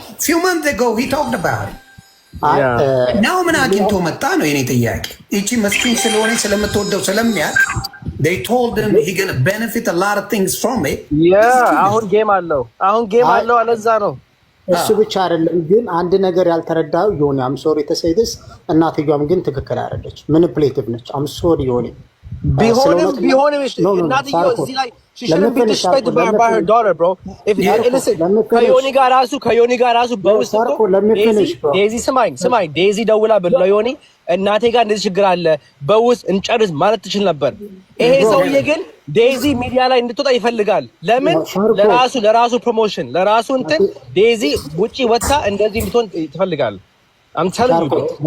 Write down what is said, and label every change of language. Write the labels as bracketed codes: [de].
[en] few months ago he talked about it. [am] ናው ምን አግኝቶ መጣ ነው የኔ ጥያቄ። እቺ መስኪን ስለሆነ ስለምትወደው ስለሚያውቅ [en] they told him he gonna benefit a lot of things from it. [am] አሁን ጌም አለው አለዛ ነው። እሱ ብቻ አይደለም ግን አንድ ነገር ያልተረዳው ዮኒ [en] አም ሶሪ [am] ተሰይደስ እናትየዋም ግን ትክክል አይደለች። ማኒፑሌቲቭ ነች። አም ሶሪ ዮኒ ቢሆንም እናትየው እዚህ ላይ [en] she shouldn't be disrespected by her daughter, bro. If listen [am] ከዮኒ ጋር ራሱ በውስጥ ዴዚ ስማኝ ዴዚ ደውላ ለዮኒ እናቴ ጋር እንደዚህ ችግር አለ በውስጥ እንጨርስ ማለት ትችል ነበር። ይሄ ሰውዬ ግን ዴዚ ሚዲያ ላይ እንድትወጣ ይፈልጋል። ለምን? ለራሱ ፕሮሞሽን ለራሱ እንትን ዴዚ ውጪ ወጣ እንደዚህ እንድትሆን ይፈልጋል። [en] I'm telling you, bro.